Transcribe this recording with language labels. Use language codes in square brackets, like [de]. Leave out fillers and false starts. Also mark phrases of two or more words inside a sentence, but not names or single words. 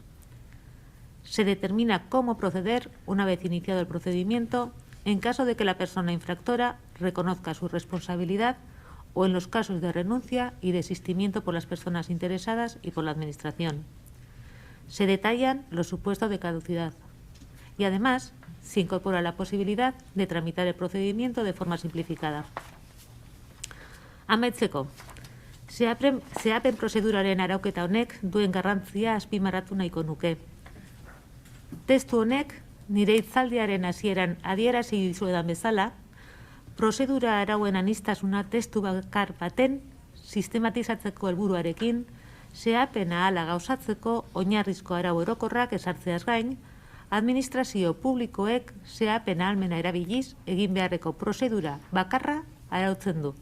[es] Se determina cómo proceder una vez iniciado el procedimiento en caso de que la persona infractora reconozca su responsabilidad o en los casos de renuncia y desistimiento por las personas interesadas y por la Administración. Se detallan los supuestos de caducidad y además se incorpora la posibilidad de tramitar el procedimiento de forma simplificada. [eu] Amaitzeko, zehapen prozeduraren arauketa honek duen garrantzia azpimarratu nahiko nuke. Testu honek, nire hitzaldiaren hasieran adierazi dizuedan bezala, prozedura arauen aniztasuna testu bakar baten sistematizatzeko helburuarekin, zehapena ahala gauzatzeko oinarrizko arau orokorrak ezartzeaz gain, administrazio publikoek zehapen ahalmena erabiliz egin beharreko prozedura bakarra arautzen du.